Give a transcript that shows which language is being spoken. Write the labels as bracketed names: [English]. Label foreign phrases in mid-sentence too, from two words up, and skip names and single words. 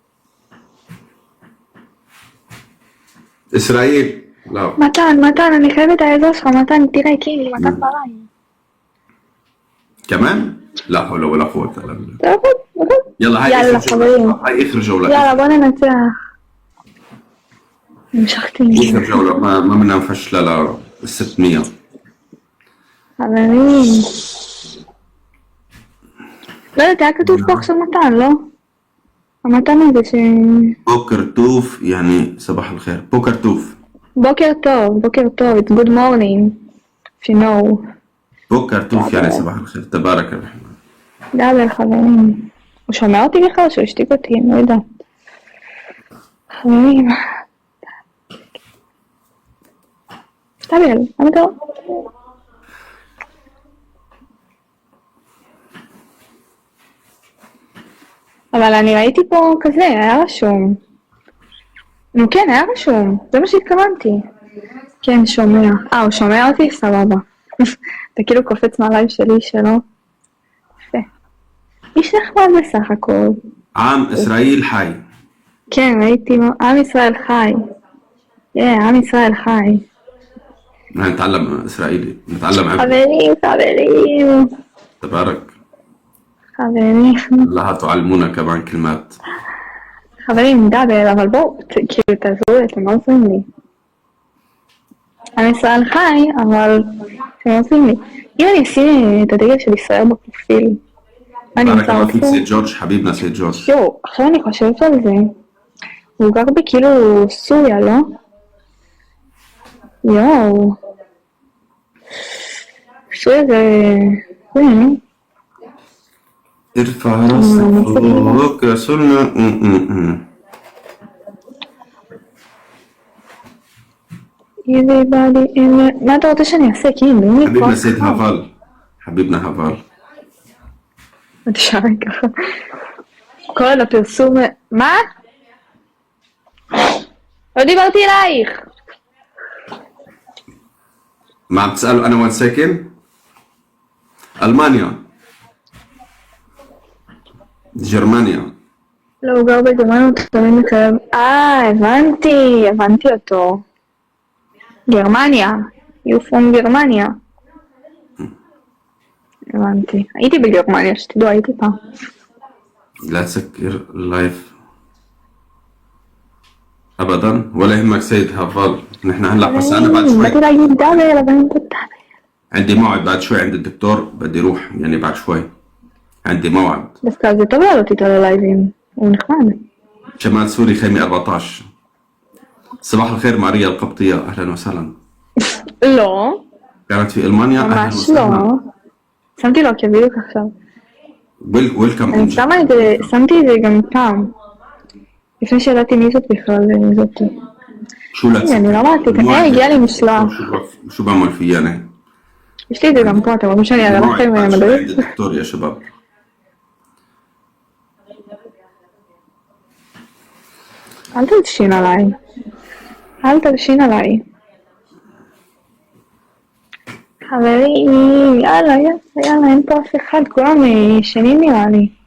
[Arabic] إسرائيل لا. [Hebrew] מתן, אני חייבת את העזרה שלך, מתן, תראה, קינלי, מתן בליין. [Arabic] كمان؟ لا حول ولا قوة إلا بالله. [Hebrew] טוב. [Arabic] يلا هاي يلا آخر خبرين. جولة. هاي آخر جولة. [Hebrew] יאללה, בוא ננצח. המשכתי. [Arabic] آخر جولة ما بدنا نفش ل 600. [Hebrew] חברים. לא יודעת, היה כתוב פה עכשיו מתן, לא? המתן הזה ש... בוקר טוב [Arabic] يعني صباح الخير. [Hebrew] בוקר טוב. בוקר טוב, [English] it's good morning. if you know. [Hebrew] בוקר טוב [Arabic] يعني صباح الخير. تبارك الرحمن. [Hebrew] דאבל חברים. הוא שומע אותי בכלל שהוא השתיק אותי, אני לא יודעת. חברים. דאבל, למה אתה לא? אבל אני ראיתי פה כזה, היה רשום. נו כן, היה רשום, זה מה שהתכוונתי. כן, שומע. הוא שומע אותי? סבבה. אתה כאילו קופץ מהלייב שלי שלו. יפה. איש נחמד בסך הכל. עם ישראל חי. כן, ראיתי, עם ישראל חי. עם ישראל חי. [Arabic] نتعلم إسرائيلي، نتعلم عبري. [Hebrew] חברים. [Arabic] تبارك. [Hebrew] חברים. [Arabic] لا تعلمونا كمان كلمات. [Hebrew] חברים, דאבל, אבל בואו, כאילו תעזרו לי, אתם לא עוזרים לי. עם ישראל חי, אבל אתם לא עוזרים לי. אם אני אשים את הדגל של ישראל בפרופיל, אני [Arabic] بارك [Hebrew] אמצא [Arabic] الله فيك [Hebrew] אותו. [Arabic] سيد جورج، حبيبنا سيد جورج. [Hebrew] יואו, עכשיו אני חושבת על זה. הוא גר בכאילו סוריה, לא? יואו. סוריה זה... [Arabic] ارفع راسك فوق رسولنا. [Hebrew] מה אתה רוצה שאני אעשה? כאילו, [Arabic] حبيبنا سيد هافال. حبيبنا هافال. [Hebrew] תשאר ככה. כל הפרסום... מה? לא דיברתי אלייך. [Arabic] ما عم تسألوا أنا وين ساكن؟ ألمانيا. [Hebrew] גרמניה. לא, הוא גר בגרמניה, הוא תמיד מקרב... הבנתי אותו. גרמניה. [English] You from גרמניה. הבנתי. [Hebrew] הייתי בגרמניה, שתדעו, הייתי פעם. [Arabic] لا تسكر اللايف أبدا ولا يهمك سيد هافال. نحن هلا بس أنا بعد [Hebrew] באתי [Arabic] شوي [Hebrew] להגיד דאבל, אבל אני דאבל. [Arabic] عندي موعد بعد شوي عند الدكتور، بدي روح يعني بعد شوي عندي موعد. [Hebrew] דווקא זה טוב לעלות איתו ללייבים. הוא נחמד. [Arabic] شمال سوري خيمة 14. صباح الخير ماريا القبطية، أهلا وسهلا. [Hebrew] לא. [Arabic] كانت في ألمانيا، أهلا [Hebrew] ממש [Arabic] وسهلا. [Hebrew] לא. שמתי לו כבדיוק עכשיו. [English] ويلكم. [Hebrew] אני שמה את זה, שמתי את זה גם פעם. לפני שידעתי מי זאת בכלל, זאתי. [Arabic] شو لا تسكر؟ [Hebrew] אני לא אמרתי, הגיע לי משלוח. [Arabic] شو بعمل فيها أنا؟ [Hebrew] יש לי את זה גם פה, אתם רוצים שאני אראה לכם [Arabic] بعد شوي [Hebrew] מדריך? [Arabic] عند الدكتور يا شباب. [Hebrew] אל תלשין עליי. אל תלשין עליי. חברים, יאללה, אין פה אף אחד, כולם ישנים נראה לי.